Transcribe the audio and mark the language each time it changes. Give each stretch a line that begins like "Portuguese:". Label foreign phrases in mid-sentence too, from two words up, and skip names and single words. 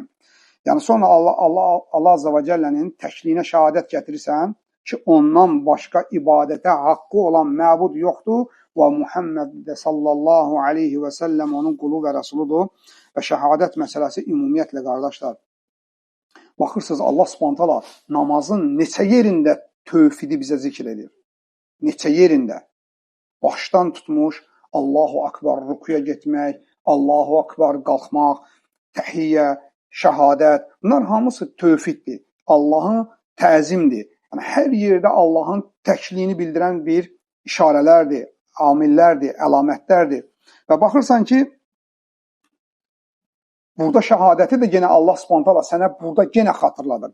Azerbaijani: Yəni sonra Allah
Arabic: عز وجل
Azerbaijani: təkliyinə şəhadət gətirirsən ki, ondan başqa ibadətə haqqı olan məbud yoxdur və Muhammed də
Arabic: صلى الله عليه وسلم
Azerbaijani: onun qulu və rəsuludur və şəhadət məsələsi ümumiyyətlə qardaşlar. Baxırsınız, Allah subhanahu namazın neçə yerində tövhidi bizə zikr edir. Neçə yerində. Başdan tutmuş,
Arabic: الله أكبر
Azerbaijani: rükuya getmək,
Arabic: الله أكبر
Azerbaijani: qalxmaq, təhiyyə, şəhadət. Bunlar hamısı tövhiddir. Allahın təzimdir. Yəni, hər yerdə Allahın təkliyini bildirən bir işarələrdir, amillərdir, əlamətlərdir. Və baxırsan ki, burada şəhadəti də yenə Allah subhanahu sənə burada yenə xatırladır.